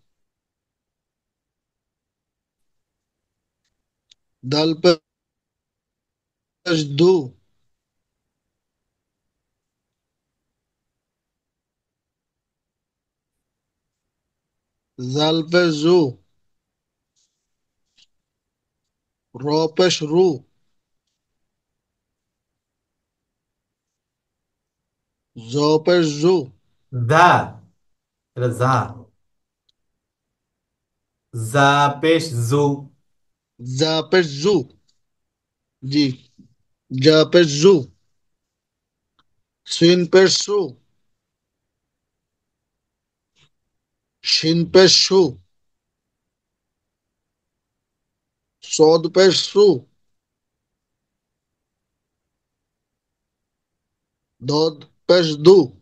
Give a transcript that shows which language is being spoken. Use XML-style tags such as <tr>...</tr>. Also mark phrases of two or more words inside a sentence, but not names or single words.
<ar>دال بش دو زال بش زو رو بش رو زو بش زو</ar> <bn>দা, এটা যা। যা পেশ জু।</bn> <ar>زا بش زو جي جا بش زو سين بش سو شين بش شو صاد بش سو ضاد بش دو</ar>